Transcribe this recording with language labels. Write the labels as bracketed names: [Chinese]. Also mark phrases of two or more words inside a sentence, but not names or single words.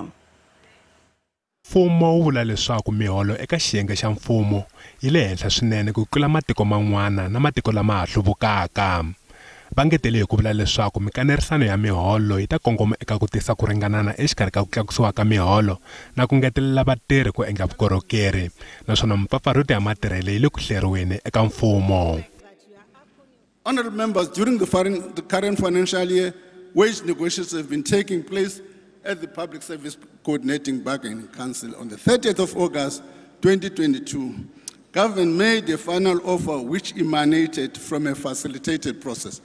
[Tsonga] Mfumo wu vula leswaku miholo eka xiyenge xa mfumo yi le henhla swinene ku tlula matiko man'wana na matiko lama ha hluvukaka. Va ngetele hi ku vula leswaku mikanerisano ya miholo yi ta kongoma eka ku tisa ku ringanana exikarhi ka ku tlakusiwa ka miholo na ku ngetelela vatirhi ku endla vukorhokeri, naswona mpfapfarhuto ya matirhelo yi le ku hleriweni eka mfumo. [English] Honorable members, during the current financial year, wage negotiations have been taking place at the Public Service Coordinating Bargaining Council. On the 30th of August 2022, government made a final offer which emanated from a facilitated process.